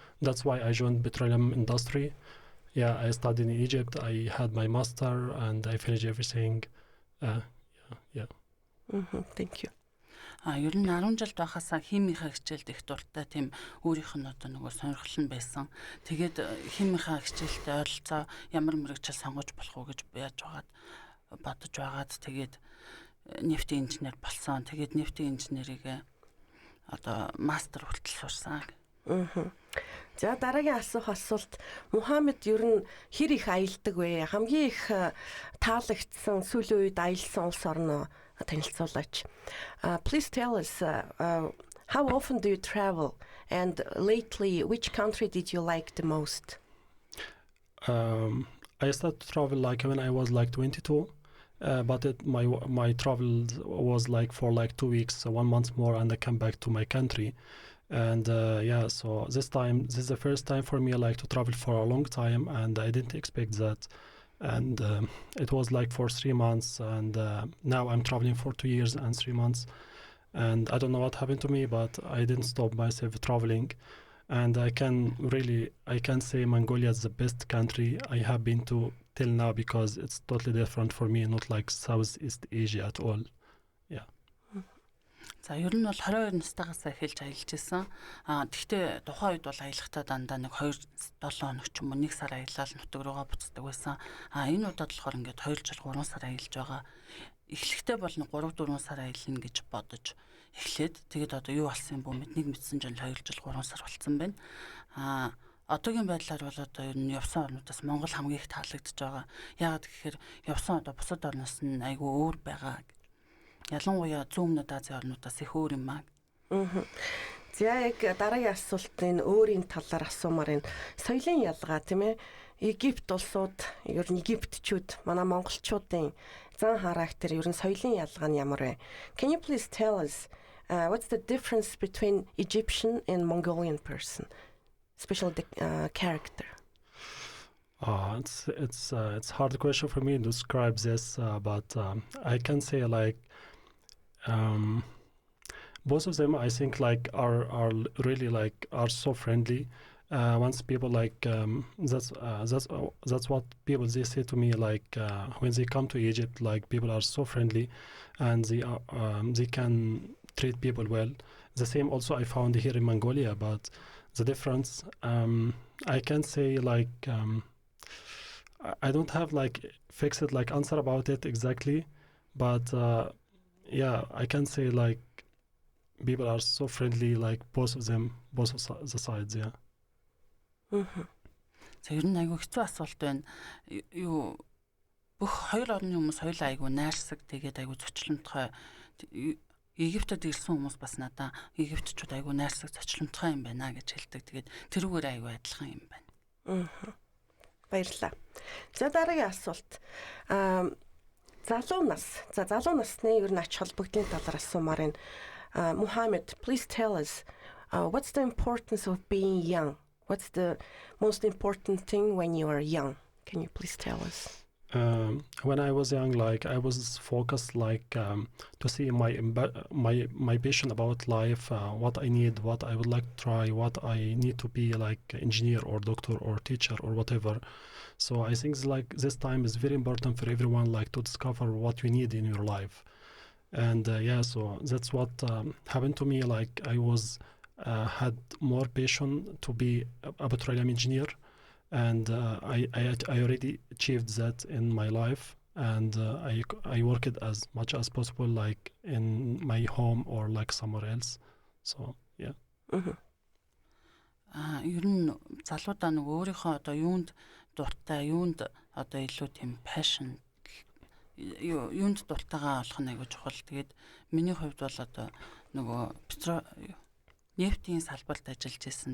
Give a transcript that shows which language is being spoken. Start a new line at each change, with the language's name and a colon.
English: That's why I joined petroleum industry. Yeah, I studied in Egypt. I had my master and I finished everything. Yeah. Thank you.
Mongolian: Ер нь 10 жил байхасаа химийнхаа хичээлд их дуртай тийм өөрийнх нь одоо нөгөө сонирхол нь байсан. Тэгээд химийнхаа хичээлд ойролцоо ямар мэргэжил сонгож болох уу гэж бодож байгаад тэгээд нефтийн инженер болсон. Тэгээд нефтийн инженерийг одоо мастер хүртэл сурсан. За дараагийн асуулт. Мухаммед ер нь хэр их аялдаг вэ? Хамгийн их таалагдсан сүүлийн үед аялсан улс орноо танилцуулаач.
English: Please tell us how often do you travel and lately which country did you like the most? I started to travel when I was 22, but my travel was for 2 weeks, 1 month more, and I came back to my country. And so this is the first time for me to travel for a long time, and I didn't expect that. And it was for 3 months, and now I'm traveling for 2 years and 3 months, and I don't know what happened to me, but I didn't stop myself traveling. And I can say Mongolia is the best country I have been to till now because it's totally different for me, not like Southeast Asia at all. Yeah.
Mongolian: За ер нь бол 22 настайгаас эхэлж аялж исэн. Тэгвэл тухайн үед бол аялахдаа дандаа нэг 2-7 хоног ч юм уу 1 сар аялал нутаг руугаа буцдаг байсан. Энэ удаад болохоор ингээд 2 жил 3 сар аялж байгаа. Эхлэхдээ бол нэг 3-4 сар аялна гэж бодож эхлээд тэгээд одоо юу болсон юм бэ мэдсэн жил 2 жил 3 сар болсон байна. Одоогийн байдлаар бол одоо ер нь явсан орнуудаас Монгол хамгийн их таалагдж байгаа. Яагаад гэхээр явсан одоо бусад орноос нь айгүй өөр байгаа. Ялангуяа зүүн өмнөд Азийн орнуудаас их өөр юм аа. За яг дараагийн асуултын өөрийн талаар асуумаар энэ соёлын ялгаа тийм ээ. Египт улсууд ер нь египтчүүд манай монголчуудын зан характер ер нь соёлын ялгаа нь ямар вэ?
English: Can you please tell us what's the difference between Egyptian and Mongolian person? Especially the character. It's hard question for me to describe this, but I can say like both of them I think like are really like are so friendly. Once people like that's what people they say to me like when they come to Egypt, like people are so friendly and they can treat people well. The same also I found here in Mongolia, but the difference I can say like I don't have like fixed like answer about it exactly, but yeah, I can say like people are so friendly, like both of the sides, yeah.
Mongolian: За ер нь айгүй хэцүү асуулт байна. Юу бүх хоёр орны хүмүүс хоёулаа айгүй найрсаг, тэгээд айгүй зочлонтгой. Египтэд ирсэн хүмүүс бас надаа египтчүүд айгүй найрсаг, зочлонтгой юм байна гэж хэлдэг. Тэгээд тэрүүгээр айгүй адилхан юм байна. Баярлалаа. За дараагийн асуулт. Залуу насны ер нь ач холбогдлын талаар асуумаар энэ
English: Muhammad, please tell us what's the importance of being young? What's the most important thing when you are young? Can you please tell us? When I was young, like I was focused like to see my passion about life, what I need, what I would like to try, what I need to be like engineer or doctor or teacher or whatever. So I think like this time is very important for everyone, like to discover what you need in your life. And yeah, so that's what happened to me. Like I was had more passion to be a petroleum engineer, and I already achieved that in my life. And I worked as much as possible, like in my home or like somewhere else. So yeah.
Mongolian: Ер нь залуудаа нэг өөрийнхөө одоо юунд дуртай, юунд одоо илүү тийм passion юунд дуртайгаа олох нь аягүй чухал. Тэгээд миний хувьд бол одоо нөгөө нефтийн салбарт ажиллаж байсан.